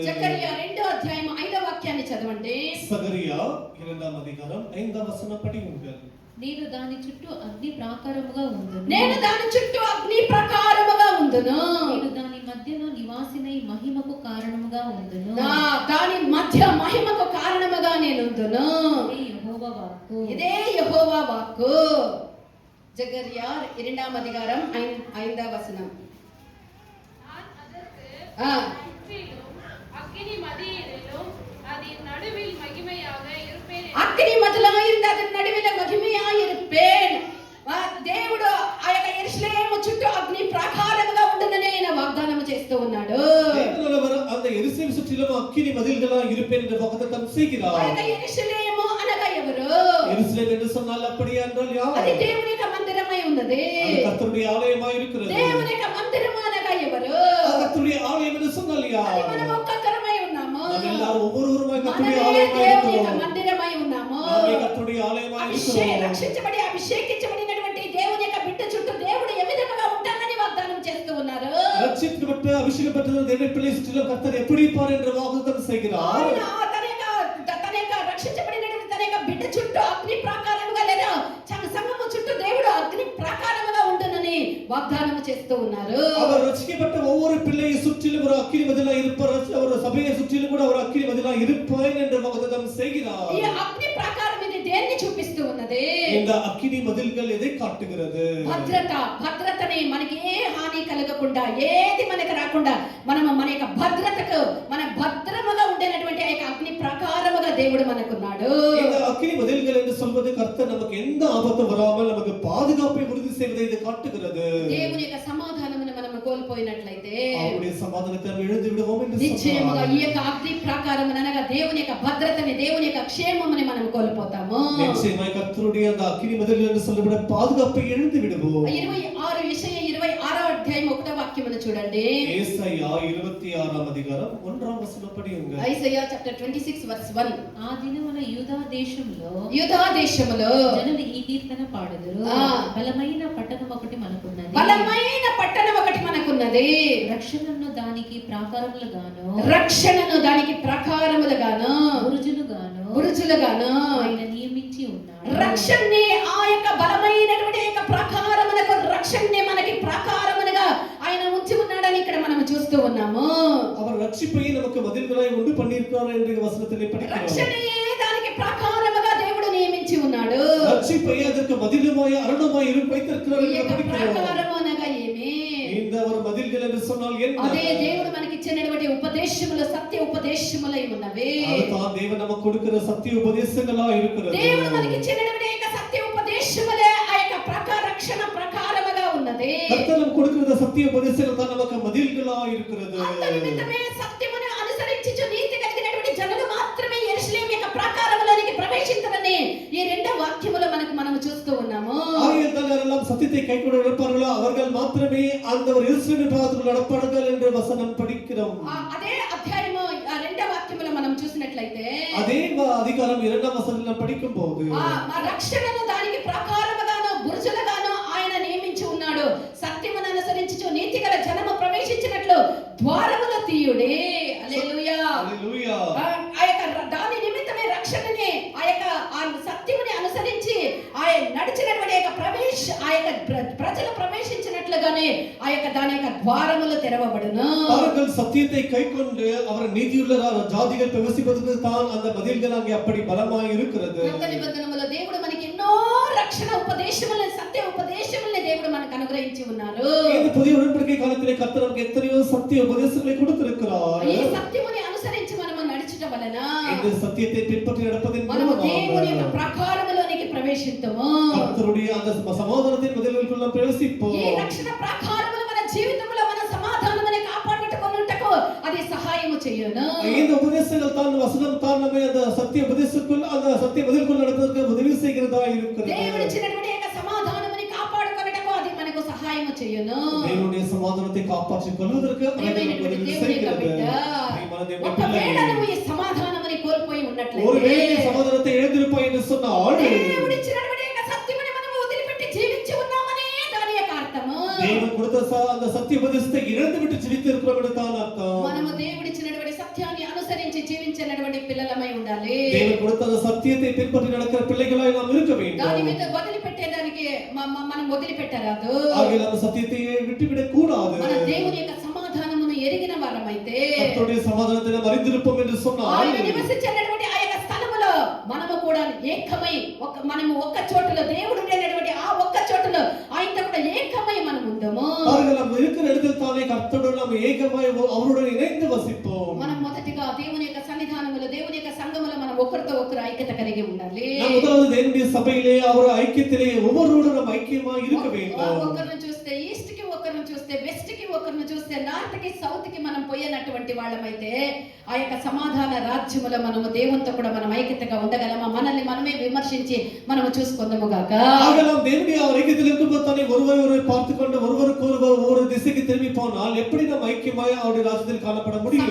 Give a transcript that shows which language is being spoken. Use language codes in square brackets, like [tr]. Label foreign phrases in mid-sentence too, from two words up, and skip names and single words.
[te] జకరియా 2వ అధ్యాయం 5వ వాక్యాన్ని చదవండి. [ta] சகரியா 2వ அதிகாரம் 5వ வசனம் படியுங்கள். [te] నేను దాని చుట్టూ అగ్ని ప్రాకారముగా ఉందును నేను దాని చుట్టూ అగ్ని ప్రకారముగా ఉండును. నేను దాని మధ్యలో నివాసినై మహిమకు కారణముగా ఉందును దాని మధ్య మహిమకు కారణముగా నేను ఉండును. ఇదే యెహోవా వాక్కు. ఇదే యెహోవా వాక్కు. జకరియా 2వ అధికారం 5వ వచనం. అగ్ని మధ్యలో [ta] ఇருந்து அதன் நடுவில மகிமையாய் இருப்பேன். [te] దేవుడు ఆ యొక్క యెరూషలేము చుట్టూ అగ్ని ప్రాకారముగా ఉండునని ఆయన వాగ్దానం చేస్తూ ఉన్నాడు. [ta] தேவனவர் அந்த எருசலேம் சுற்றிலும் அக்கினி மதில்களா இருப்பேன் என்ற வாக்குத்தத்தம் [te] ఆ [ta] செய்கிறார். [te] యొక్క యెరూషలేము అనగా ఎవరు? [ta] எருசலேம் என்று சொன்னால் அப்படியே என்றால் யார்? [te] అది దేవుని యొక్క మందిరమై ఉన్నది. [ta] அது கர்த்தருடைய ஆலயமாய் இருக்கிறது. [te] దేవుని యొక్క మందిరము అనగా ఎవరు? [ta] அது கர்த்தருடைய ஆலயம் என்று சொன்னால் [te] అది [ta] யார்? [te] మనం ఒక్కొక్కరమై ఉన్నాము. [ta] நாம் எல்லாரும் ஒவ்வொருவருமாய் கர்த்தருடைய [te] మనమే [ta] ஆலயமாய் [te] దేవుని యొక్క [ta] இருக்கிறோம். [te] మందిరమై ఉన్నాము. [ta] நாமே கர்த்தருடைய ஆலயமாய் இருக்கிறோம். [te] రక్షించబడి అభిషేకించబడినటువంటి దేవుని యొక్క బిడ్డ చుట్టూ దేవుడు ఏ విధంగా ఉంటానని వాగ్దానం చేస్తూ ఉన్నారు. [ta] ரட்சிக்கப்பட்டு அபிஷேகப்பட்டது தேவனுடைய பிள்ளை சுற்றிலும் கர்த்தர் எப்படி இருப்பார் என்ற வாக்குத்தத்தம் செய்கிறார். [te] ఆయన తన యొక్క రక్షించబడినటువంటి తన యొక్క బిడ్డ చుట్టూ అగ్ని ప్రాకారముగా లేదా సంఘము చుట్టూ దేవుడు అగ్ని ప్రాకారముగా ఉండునని వాగ్దానం చేస్తూ ఉన్నారు. [ta] அவர் ரட்சிக்கப்பட்ட ஒவ்வொரு பிள்ளையை சுற்றிலும் ஒரு அக்கினி மதிலா இருப்பார். அவர் சபையை சுற்றிலும் கூட ஒரு அக்கினி மதிலா இருப்பார் என்ற வாக்குத்தத்தம் செய்கிறார். [te] ఈ అగ్ని ప్రాకారం ఇది దేన్ని చూపిస్తూ ఉన్నది? [ta] இந்த அக்கினி மதில்கள் எதை காட்டுகிறது? [te] భద్రతని మనకి ఏ హాని కలగకుండా ఏది మనకి రాకుండా మనం మన యొక్క భద్రతకు మన భద్రముగా ఉండేటువంటి ఆ యొక్క అగ్ని ప్రాకారముగా దేవుడు మనకున్నాడు. [ta] இந்த அக்கினி மதில்கள் என்று சொல்வது கர்த்தர் நமக்கு எந்த ஆபத்தும் வராமல் நமக்கு பாதுகாப்பை உறுதி செய்வதை இது காட்டுகிறது. [te] దేవుని యొక్క సమాధానమును మనం కోల్పోయినట్లయితే [ta] அவருடைய சமாதானத்தை நாம் இழந்து விடுவோம் என்று [te] నిశ్చయముగా [ta] சொன்னார். [te] ఈ యొక్క అగ్ని ప్రాకారం అనగా దేవుని యొక్క భద్రతని దేవుని యొక్క క్షేమముని మనం కోల్పోతాము. [ta] நிச்சயமாய் கர்த்தருடைய அந்த அக்கினி மதில்கள் என்று சொல்லப்பட்ட பாதுகாப்பை இழந்து விடுவோம். [te] 26 యెషయా 26వ అధ్యాయం 1వ వాక్యమును చూడండి. [ta] ஏசாயா 26ஆம் அதிகாரம் 1ஆம் வசனம் படியுங்க. [te] ఐసయా చాప్టర్ 26 వర్స్ 1. ఆ దినమున యూదా దేశంలో యూదా దేశములో జనులు ఈ కీర్తన పాడుదురు. బలమైన పట్టణం ఒకటి మనకున్నది. బలమైన పట్టణం ఒకటి మనకున్నది. రక్షణను దానికి ప్రాకారములుగాను బురుజులుగాను ఆయన నియమించి ఉన్నాడు. రక్షణని ఆ యొక్క బలమైనటువంటి యొక్క ప్రాకారమునకు రక్షణని మనకి ప్రాకారములుగా ఆయన ఉంచి ఉన్నాడని ఇక్కడ మనం చూస్తూ ఉన్నాము. [ta] அவர் ரட்சிப்பை நமக்கு மதில்களாய் உண்டு பண்ணியிருக்கிறார் என்ற வசனத்திலே படிக்கிறோம். [te] రక్షణయే దానికి ప్రాకారముగా దేవుడు నియమించి ఉన్నాడు. [ta] ரட்சிப்பை அதற்கு மதிலுமாய் அரணமாய் வைத்திருக்கிறார் [te] ఈ [ta] என்று [te] యొక్క [ta] படிக்கிறோம். [te] ప్రాకారము అనగా ఏమి? [ta] இந்த ஒரு மதில்கள் என்று சொன்னால் என்ன? [te] అదే దేవుడు మనకి ఇచ్చినటువంటి ఉపదేశములు సత్య ఉపదేశములై ఉన్నవి. [ta] அதுதான் தேவன் நமக்கு கொடுக்கிற சத்திய உபதேசங்களா இருக்கிறது. [te] దేవుడు మనకి ఇచ్చినటువంటి యొక్క సత్య ఉపదేశములే ఆ యొక్క రక్షణ ప్రకారముగా ఉన్నది. [ta] கர்த்தர் நமக்கு கொடுக்கிற சத்திய உபதேசங்கள் தான் நமக்கு மதில்களா இருக்கிறது. [te] అంత నిమిత్తమే సత్యమును అనుసరించుచు నీతి కలిగినటువంటి జనులు మాత్రమే యెరూషలేము యొక్క ప్రాకారములోనికి ప్రవేశించరని ఈ రెండో వాక్యములో మనం చూస్తూ ఉన్నాము. [ta] ஆகையால் யாரெல்லாம் சத்தியத்தை கைக்கொண்டு நடப்பார்களோ அவர்கள் மாத்திரமே அந்த ஒரு எருசலேமின் பாதத்தில் நடப்பார்கள் என்ற வசனம் படிக்கிறோம். [te] అదే అధ్యాయము రెండో వాక్యములో మనం చూసినట్లయితే [ta] அதே அதிகாரம் 2ஆம் வசனத்தில் படிக்கும்போது [te] ఆ రక్షణను దానికి ప్రాకారముగాను బురుజులుగాను ఆయన నియమించి ఉన్నాడు. సత్యమును అనుసరించుచు నీతిగల జనము ప్రవేశించినట్లు ద్వారముల తీయుడే. హల్లెలూయా. హల్లెలూయా. ఆ యొక్క దాని నిమిత్తమే రక్షణని ఆ యొక్క సత్యముని అనుసరించి ఆయన నడిచినటువంటి ఆ యొక్క ప్రజలు ప్రవేశించినట్లుగానే ఆ యొక్క దాని యొక్క ద్వారములు తెరవబడును. [ta] அவர்கள் சத்தியத்தை கைக்கொண்டு அவர் நீதியுள்ள ஜாதிகள் பிரவேசிப்பதற்கு தான் அந்த மதில்கள் அங்கே அப்படி பலமாய் இருக்கிறது. [te] కొత్త నిబంధనలో దేవుడు మనకి ఎన్నో రక్షణ ఉపదేశములను సత్య ఉపదేశములను దేవుడు మనకు అనుగ్రహించి ఉన్నారు. [ta] இந்த புதிய உடன்படிக்கை காலத்திலே கர்த்தர் நமக்கு எத்தனையோ சத்திய உபதேசங்களை கொடுத்திருக்கிறார். [te] ఈ సత్యముని అనుసరించి మనము నడుచుట వలన [ta] இந்த సత్యத்தை பின்பற்றி நடப்பதன் [te] మనము దేవుని యొక్క [ta] மூலமாக [te] ప్రాకారములోనికి ప్రవేశిస్తాము. [ta] கர்த்தருடைய அந்த சமாதானத்தின் மதில்களுக்குள்ள பிரவேசிப்போம். [te] ఈ రక్షణ ప్రాకారములు మన జీవితంలో మన సమాధానముని కాపాడుకొనుటకు అది సహాయము చేయును. [ta] இந்த உபதேசங்கள் தான் வசனம் தான் நம்மை அந்த சத்திய உபதேசத்துக்குள்ள அந்த சத்திய மதில்குள்ள நடப்பதற்கு உதவி செய்கிறதா இருக்கிறது. [te] దేవుడు ఇచ్చినటువంటి యొక్క సమాధానముని కాపాడుకొనుటకు అది మనకు సహాయము చేయును. [ta] தேவனுடைய சமாதானத்தை காப்பாற்றிக் கொள்வதற்கு [te] ప్రియమైనటువంటి దేవుని యొక్క బిడ్డ, ఒకవేళ నువ్వు ఈ సమాధానముని కోల్పోయి ఉన్నట్లయితే [ta] ஒருவேளை சமாதானத்தை இழந்திருப்பாய் என்று சொன்னால் [te] దేవుడు ఇచ్చినటువంటి యొక్క సత్యముని మనము వదిలిపెట్టి జీవించి ఉన్నామనే దాని యొక్క అర్థము. [ta] தேவன் கொடுத்த அந்த சத்திய உபதேசத்தை இழந்து விட்டு ஜீவித்து இருக்கிறோம் என்று தான் அர்த்தம். [te] మనము దేవుడు ఇచ్చినటువంటి సత్యాన్ని అనుసరించి జీవించినటువంటి పిల్లలమై ఉండాలి. [ta] தேவன் கொடுத்த அந்த சத்தியத்தை பின்பற்றி நடக்கிற பிள்ளைகளாய் நாம் இருக்க வேண்டும். [te] దాని మీద వదిలిపెట్టేదానికి మనం వదిలిపెట్టరాదు. [ta] ஆகையால் அந்த சத்தியத்தை விட்டுவிடக் கூடாது. [te] మన దేవుని యొక్క సమాధానమును ఎరిగిన వారమైతే [ta] கர்த்தருடைய சமாதானத்தை நாம் அறிந்திருப்போம் என்று சொன்னால் [te] ఆయన నివసించేటటువంటి ఆ యొక్క స్థలములో మనము కూడా ఏకమై మనము ఒక్క చోటులో దేవుడు ఉండేటటువంటి ఆ ఒక్క చోటులో ఆయనతో కూడా ఏకమై మనం ఉందాము. [ta] நாம் இருக்கிற இடத்தில் தானே கர்த்தரோடு நாம் ஏகமாய் அவருடன் இணைந்து வசிப்போம். [te] మనం మొదటిగా దేవుని యొక్క సన్నిధానములో దేవుని యొక్క సంఘములో మనం ఒకరితో ఒకరు ఐక్యత కలిగి ఉండాలి. [ta] நாம் முதலாவது தேவனுடைய சபையிலே அவர் ஐக்கியத்திலே ஒவ்வொருவரும் நாம் ஐக்கியமாக இருக்க வேண்டும். [te] ఒకరిని చూస్తే ఈస్ట్ కి, ఒకరిని చూస్తే వెస్ట్ కి, ఒకరిని చూస్తే నార్త్ కి, సౌత్ కి మనం పోయినటువంటి వాళ్ళమైతే ఆ యొక్క సమాధాన రాజ్యములో మనము దేవునితో కూడా మనం ఐక్యతగా ఉండగలమా? మనల్ని మనమే విమర్శించి మనము చూసుకుందాము గాక. [ta] ஆகலாம் தேவனுடைய ஐக்கியத்தில் இருக்கும்போது தானே ஒருவரை பார்த்துக்கொண்டு ஒருவருக்கு ஒவ்வொரு திசைக்கு திரும்பி போனால் எப்படி நாம் ஐக்கியமாய் அவருடைய ராஜ்யத்தில் காணப்பட முடியும்?